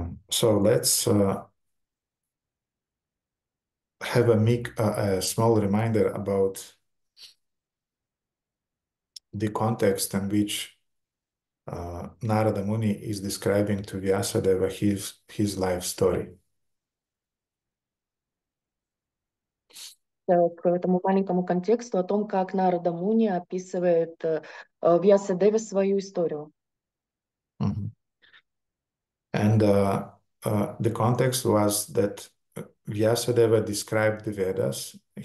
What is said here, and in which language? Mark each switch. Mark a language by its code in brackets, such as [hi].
[en] So let's have a small reminder about the context in which Narada Muni is describing to Vyasadeva his life story. [ru] К этому маленькому контексту о том, как Нарада Муни описывает Вьясадеве свою историю. Mm-hmm. [en] And the context was that Vyasadeva described the Vedas.